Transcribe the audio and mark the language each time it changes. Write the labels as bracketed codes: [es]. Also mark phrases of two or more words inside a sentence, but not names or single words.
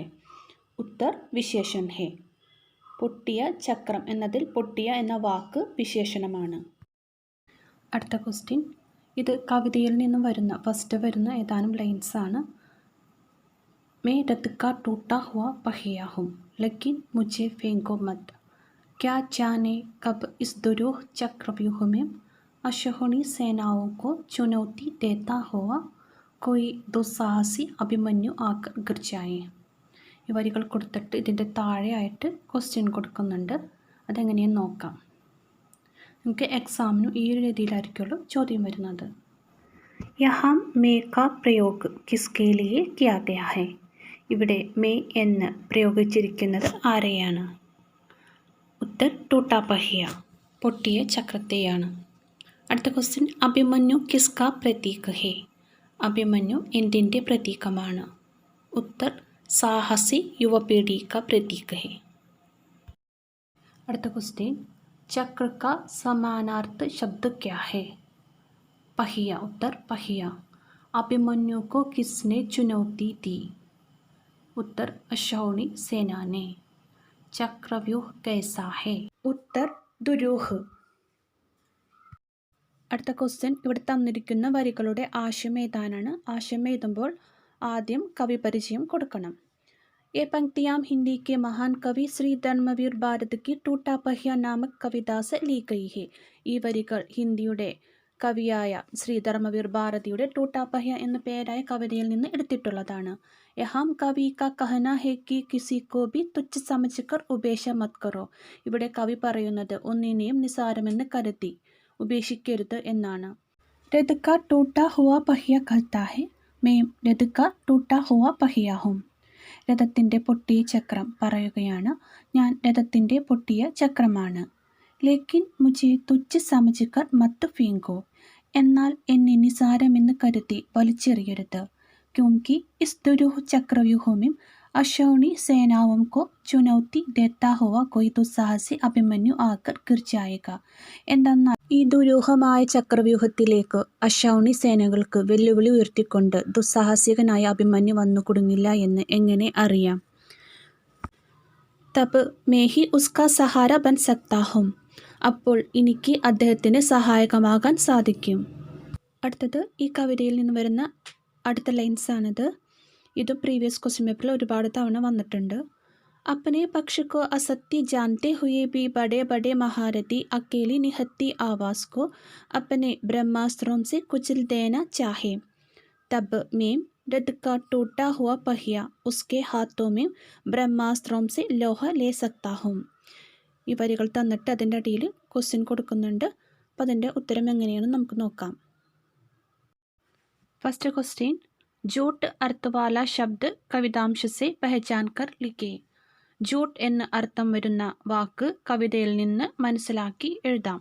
[hi] उत्तर विशेषण है. [ml] പൊട്ടിയ ചക്രം എന്നതിൽ പൊട്ടിയ എന്ന വാക്ക് വിശേഷണമാണ്. അടുത്ത ക്വസ്റ്റ്യൻ: ഇത് കവിതയിൽ നിന്നും ഫസ്റ്റ് വരുന്ന ഏതാനും ലൈൻസ് ആണ്. [hi] मैं रथ का टूटा हुआ पहिया हूँ लेकिन मुझे फेंको मत, क्या जाने कब इस दुरूह चक्रव्यूह में अशोहनी सेनाओं को चुनौती देता हुआ कोई दुस्साहसी अभिमन्यु आकर गिर जाए. [ml] ഈ വരികൾ കൊടുത്തിട്ട് ഇതിൻ്റെ താഴെയായിട്ട് ക്വസ്റ്റ്യൻ കൊടുക്കുന്നുണ്ട്. അതെങ്ങനെയെന്ന് നോക്കാം. നമുക്ക് എക്സാമിനും ഈ ഒരു രീതിയിലായിരിക്കുമല്ലോ ചോദ്യം വരുന്നത്. [hi] यहाँ मैं का प्रयोग किसके लिए किया गया है? [ml] ഇവിടെ മേ എന്ന് പ്രയോഗിച്ചിരിക്കുന്നത് ആരെയാണ്? [hi] उत्तर टूटा पहिया, [ml] പൊട്ടിയ ചക്രത്തെയാണ്. അടുത്ത ക്വസ്റ്റ്യൻ: [hi] अभिमन्यु किसका प्रतीक है? [ml] അഭിമന്യു എന്തിൻ്റെ പ്രതീകമാണ്? [hi] उत्तर साहसी युवपीढ़ी का प्रतीक है. [ml] അടുത്ത ക്വസ്റ്റ്യൻ: [hi] चक्र का समानार्थ शब्द क्या है? पहिया. उत्तर पहिया. अभिमन्यु को किसने चुनौती दी? उत्तर अशोनी सेना ने. चक्रव्यूह कैसा है? उत्तर दुरूह. [ml] അടുത്ത ക്വസ്റ്റ്യൻ: ഇവിടെ തന്നിരിക്കുന്ന വരികളുടെ ആശയം എഴുതാനാണ്. ആശയം എഴുതുമ്പോൾ ആദ്യം കവി പരിചയം കൊടുക്കണം. [hi] ये पंक्तियाँ हिंदी के महान कवि श्री धर्मवीर भारत की टूटा पहिया नामक कविता से ली गई है. [ml] ഈ വരികൾ ഹിന്ദിയുടെ കവിയായ ശ്രീ ധർമ്മവീർ ഭാരതിയുടെ ടൂട്ടാ പഹിയ എന്ന പേരായ കവിതയിൽ നിന്ന് എടുത്തിട്ടുള്ളതാണ്. [hi] यहाँ कवि का कहना है कि किसी को भी तुच्छ समझकर उपेक्षा मत करो. [ml] ഇവിടെ കവി പറയുന്നത് ഒന്നിനെയും നിസാരമെന്ന് കരുതി ഉപേക്ഷിക്കരുത് എന്നാണ്. [hi] रथ का टूटा हुआ पहिया खलता है, मैं रथ का टूटा हुआ पहिया हूँ. [ml] രഥത്തിൻ്റെ പൊട്ടിയ ചക്രം പറയുകയാണ്, ഞാൻ രഥത്തിൻ്റെ പൊട്ടിയ ചക്രമാണ്. [hi] लेकिन मुझे तुच्छ समझकर मत फेंको, [ml] എന്നാൽ എന്നെ നിസാരമെന്ന് കരുതി വലിച്ചെറിയരുത്. [hi] ക്യോंकि इस दुरूह चक्रव्यूह में अश्वनी सेनाओं को चुनौती देता हुआ कोई दुस्साहसी अभिमन्यु आकर गिर जाएगा. [ml] എന്തെന്നാൽ ഈ ദുരൂഹമായ ചക്രവ്യൂഹത്തിലേക്ക് അശ്വനി സേനകൾക്ക് വെല്ലുവിളി ഉയർത്തിക്കൊണ്ട് ദുസ്സാഹസികനായ അഭിമന്യു വന്നു കുടുങ്ങില്ല എന്ന് എങ്ങനെ അറിയാം. [hi] तब मैं ही उसका सहारा बन सकता हूँ, [ml] അപ്പോൾ എനിക്ക് അദ്ദേഹത്തിന് സഹായകമാകാൻ സാധിക്കും. അടുത്തത് ഈ കവിതയിൽ നിന്ന് വരുന്ന അടുത്ത ലൈൻസാണിത്. ഇത് [en] previous question [ml] പേപ്പറിൽ ഒരുപാട് തവണ വന്നിട്ടുണ്ട്. [hi] अपने पक्ष को असत्य जानते हुए भी बड़े बड़े महारथी अकेली निहत्ती आवाज़ को अपने ब्रह्मास्त्रों से कुचल देना चाहे, तब मैं रथ का टूटा हुआ पहिया उसके हाथों में ब्रह्मास्त्रों से लोहा ले सकता हूँ. [ml] ഈ വരികൾ തന്നിട്ട് അതിൻ്റെ അടിയിൽ ക്വസ്റ്റ്യൻ കൊടുക്കുന്നുണ്ട്. അപ്പോൾ അതിൻ്റെ ഉത്തരം എങ്ങനെയാണെന്ന് നമുക്ക് നോക്കാം. [en] first question, [hi] झूठ अर्थवाला शब्द कवितांश से पहचान कर लिखे. [ml] ജൂട്ട് എന്ന് അർത്ഥം വരുന്ന വാക്ക് കവിതയിൽ നിന്ന് മനസ്സിലാക്കി എഴുതാം.